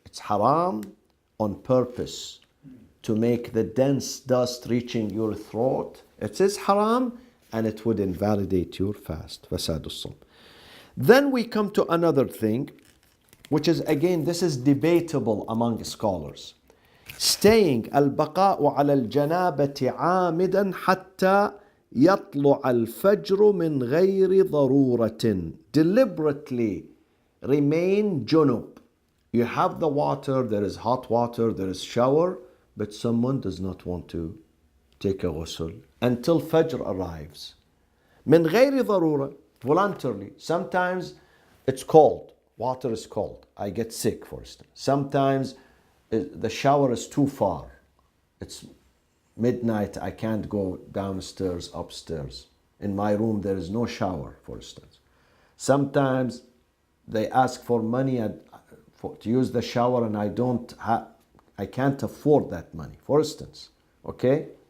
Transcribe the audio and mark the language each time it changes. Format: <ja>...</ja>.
<en>It's haram on purpose to make the dense dust reaching your throat. It is haram and it would invalidate your fast.</en> <ar>فساد الصوم.</ar> <en>Then we come to another thing, which is again, this is debatable among scholars.</en> <ar>Staying البقاء على الجنابة عامدا حتى يطلع الفجر من غير ضرورة.</ar> <en>Deliberately remain junub. You have the water, there is hot water, there is shower, but someone does not want to take a ghusl until Fajr arrives.</en> <ar>من غير ضرورة, voluntarily.</ar> <en>Sometimes it's cold, water is cold. I get sick, for instance. Sometimes the shower is too far. It's midnight, I can't go downstairs, upstairs. In my room there is no shower, for instance. Sometimes they ask for money to use the shower and I can't afford that money, for instance. Okay?</en>